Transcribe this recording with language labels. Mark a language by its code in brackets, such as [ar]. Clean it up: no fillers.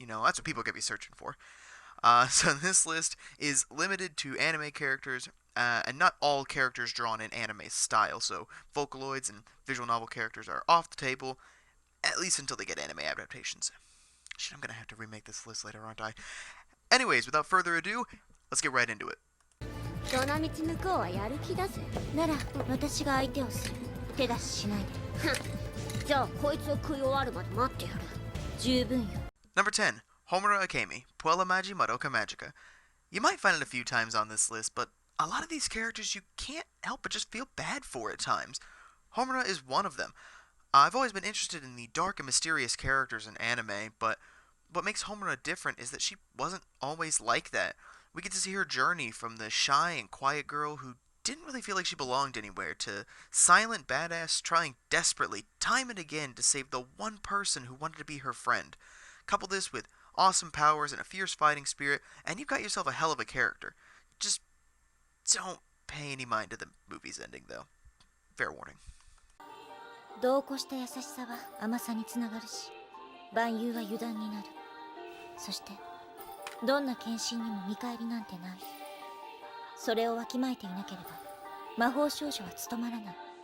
[en] You know, that's what people get me searching for. So this list is limited to anime characters, and not all characters drawn in anime style. So Vocaloids and visual novel characters are off the table, at least until they get anime adaptations. Shit, I'm gonna have to remake this list later, aren't I? Anyways, without further ado, let's get right into it. [ja] どのみち向こうはやる気だぜ。なら私が相手をする。手出ししないで。じゃあこいつを食い終わるまで待ってやる。十分よ。 [en] Number 10. Homura Akemi, Puella Magi, Madoka Magica. You might find it a few times on this list, but a lot of these characters you can't help but just feel bad for at times. Homura is one of them. I've always been interested in the dark and mysterious characters in anime, but what makes Homura different is that she wasn't always like that. We get to see her journey from the shy and quiet girl who didn't really feel like she belonged anywhere to silent badass trying desperately, time and again, to save the one person who wanted to be her friend. Couple this with awesome powers and a fierce fighting spirit, and you've got yourself a hell of a character. Just don't pay any mind to the movie's ending, though. Fair warning. [ja] 度を越した優しさは甘さにつながるし、万有は油断になる。そしてどんな献身にも見返りなんてない。それをわきまえていなければ魔法少女は務まらない。